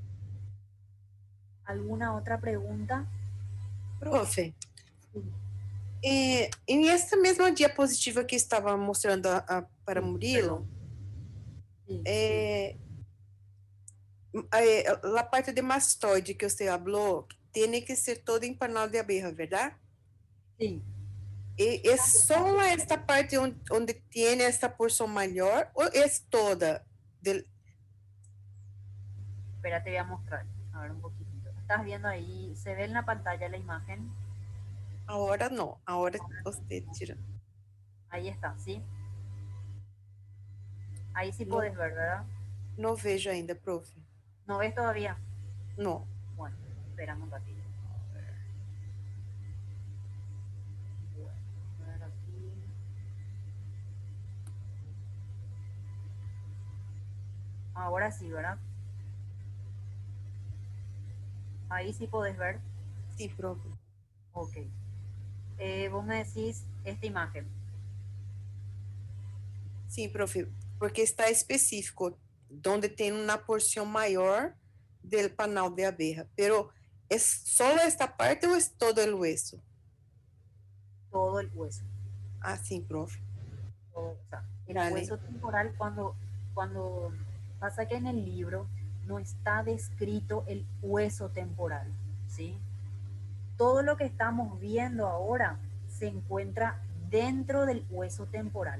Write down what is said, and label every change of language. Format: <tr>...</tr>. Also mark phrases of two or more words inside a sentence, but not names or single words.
<es>¿Alguna otra pregunta?</es> <pt>Profe,</pt> <es>Sí,</es> <pt>em esta mesma diapositiva que estava mostrando para</pt> <es>sí,</es> <pt>Murilo,</pt> <es>perdón. Sí,</es> <pt>a parte de mastoide que você falou, tem que ser toda em</pt> <es>panal de abeja,</es> <pt>verdade?</pt> <es>sí.</es> <pt>É só esta parte onde tem esta porção maior ou é toda?</pt> <es>Espera, te voy a mostrar. A ver un poquitito. ¿Estás viendo ahí? ¿Se ve en la pantalla la imagen?</es> <pt>Agora não, agora você tira.</pt> <es>Ahí está, ¿sí? Ahí sí</es> <pt>Não,</pt> <es>puedes ver, ¿verdad?</es> <pt>não vejo ainda, profe.</pt> <es>¿No ves todavía?</es> <pt>Não.</pt> <es>Bueno, esperamos un ratito. Bueno, a ver aquí. Ahora sí, ¿verdad? Ahí sí podés ver.</es> <pt>Sim, profe.</pt> <es>Ok. Vos me decís esta imagen.</es> <pt>Sim, profe, porque está específico, onde tem uma porção maior do</pt> <es>panal de abeja.</es> <pt>Pero é só esta parte ou é todo o hueso?</pt> <es>Todo el hueso.</es> <pt>Ah, sim, profe.</pt> <es>O sea, el Dale. hueso temporal cuando pasa que en el libro no está descrito el hueso temporal, ¿sí? Todo lo que estamos viendo ahora se encuentra dentro del hueso temporal.</es>